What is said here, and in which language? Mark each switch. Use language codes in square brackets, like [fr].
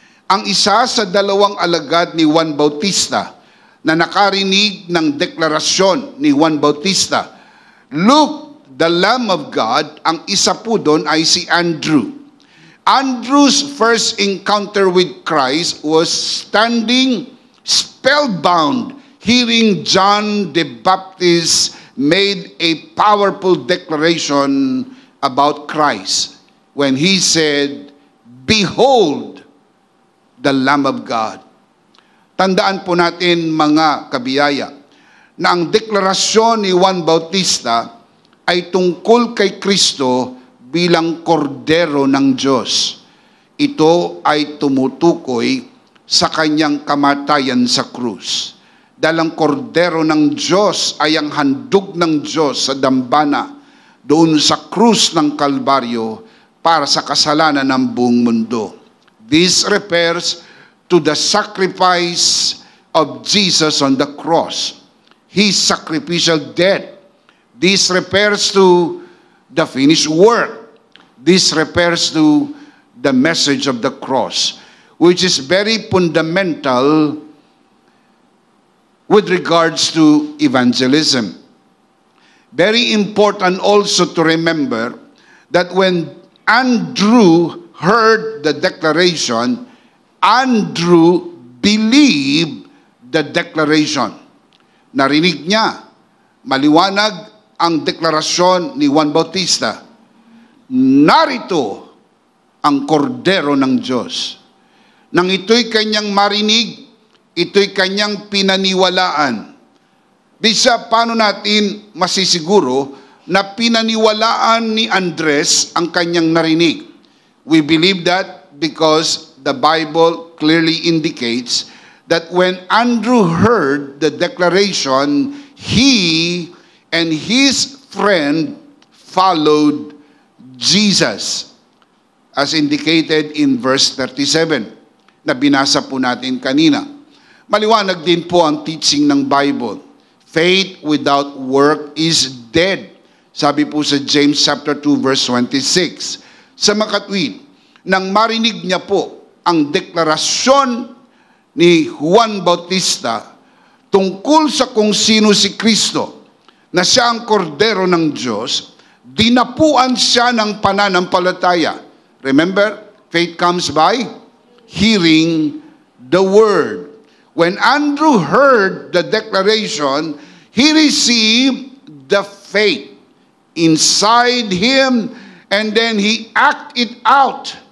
[tl] Ang isa sa dalawang alagad ni Juan Bautista na nakarinig ng deklarasyon ni Juan Bautista, [en] "Look, the Lamb of God," [tl] ang isa po doon ay si Andrew. [en] Andrew's first encounter with Christ was standing spellbound, hearing John the Baptist made a powerful declaration about Christ when he said, "Behold, the Lamb of God." [tl] Tandaan po natin mga kabiyaya na ang deklarasyon ni Juan Bautista ay tungkol kay Kristo bilang kordero ng Diyos. Ito ay tumutukoy sa kanyang kamatayan sa krus. Dahil ang kordero ng Diyos ay ang handog ng Diyos sa dambana doon sa krus ng Kalbaryo para sa kasalanan ng buong mundo. [en] This refers to the sacrifice of Jesus on the cross, His sacrificial death. This refers to the finished work. This refers to the message of the cross, which is very fundamental with regards to evangelism. Very important also to remember that when Andrew heard the declaration, Andrew believed the declaration. [tl] Narinig niya, maliwanag ang deklarasyon ni Juan Bautista. Narito ang kordero ng Diyos. Nang ito'y kanyang marinig, ito'y kanyang pinaniwalaan. Bisa, paano natin masisiguro na pinaniwalaan ni Andres ang kanyang narinig? [en] We believe that because the Bible clearly indicates that when Andrew heard the declaration, he and his friend followed Jesus, as indicated in verse 37 [tl] na binasa po natin kanina. Maliwanag din po ang teaching ng Bible. [en] Faith without work is dead. [tl] Sabi po sa James chapter 2 verse 26. Sa makatwid, nang marinig niya po ang deklarasyon ni Juan Bautista tungkol sa kung sino si Kristo, na siya ang kordero ng Diyos, dinapuan siya ng pananampalataya. [en] Remember, faith comes by hearing the word. When Andrew heard the declaration, he received the faith inside him, and then he acted it out.